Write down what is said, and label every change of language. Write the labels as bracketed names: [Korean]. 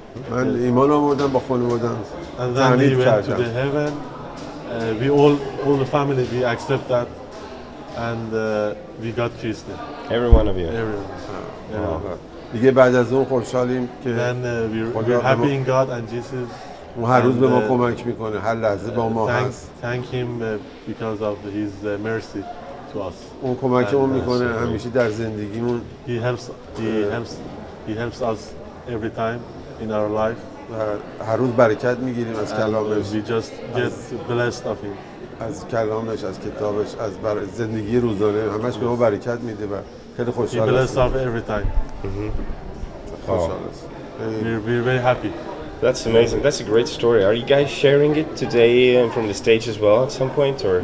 [Persian] من ایمان آوردم با خانواده‌ام. [English] And then we went to the heaven. We all the family we accept that and we got Christian. Every one of you. Everyone. [Persian] دیگه بعد از اون خوشحالیم که [English] we're happy in God and Jesus. [Persian] اون هر روز به ما کمک میکنه، هر لحظه با ما هست. [English] Thank him because of his mercy to us. [Persian] اون کمکمون میکنه همیشه در زندگیمون. [English] He helps us every time in our life. [Persian] هر روز برکت میگیریم از کلامش. [English] We just get blessed of him. [Persian] از کلامش، از کتابش، از زندگی روزانه همش به ما برکت میده و خیلی خوشحال هستیم. [English] He bless us every time. [Persian] خوشحال هستیم. [English] We're very happy. That's amazing. That's a great story. Are you guys sharing it today from the stage as well at some point, or